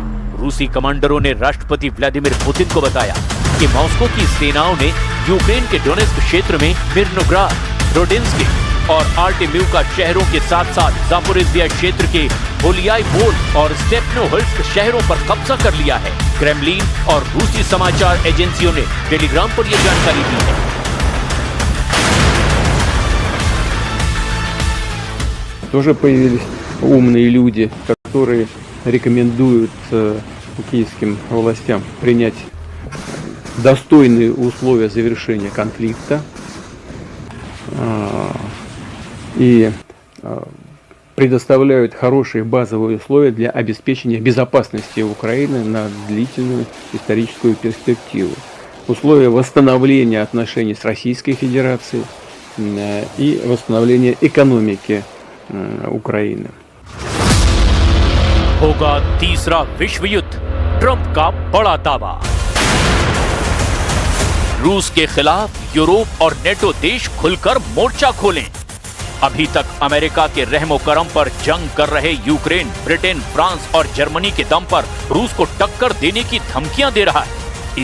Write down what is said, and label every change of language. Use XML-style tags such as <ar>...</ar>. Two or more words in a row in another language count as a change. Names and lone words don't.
<hi>रूसी कमांडरों ने राष्ट्रपति व्लादिमीर पुतिन को बताया कि मॉस्को की सेनाओं ने यूक्रेन के डोनेस्क क्षेत्र में मिर्नोग्राद, रोडिंस्की और आर्टेम्युका शहरों के साथ साथ जापोरिजिया क्षेत्र के बोलियाइपोल और स्टेपनोहर्स्क शहरों पर कब्जा कर लिया है। क्रेमलिन और रूसी समाचार एजेंसियों ने टेलीग्राम पर यह जानकारी दी है।</hi> <ru>Тоже появились умные люди, которые рекомендуют киевским властям принять достойные условия завершения конфликта и предоставляют хорошие базовые условия для обеспечения безопасности Украины на длительную историческую перспективу. условия восстановления отношений с Российской Федерацией и восстановления экономики Украины.</ru> <hi>होगा तीसरा विश्व युद्ध, ट्रंप का बड़ा दावा। रूस के खिलाफ यूरोप और नेटो देश खुलकर मोर्चा खोलें। अभी तक अमेरिका के रहमो करम पर जंग कर रहे यूक्रेन, ब्रिटेन, फ्रांस और जर्मनी के दम पर रूस को टक्कर देने की धमकियां दे रहा है।</hi>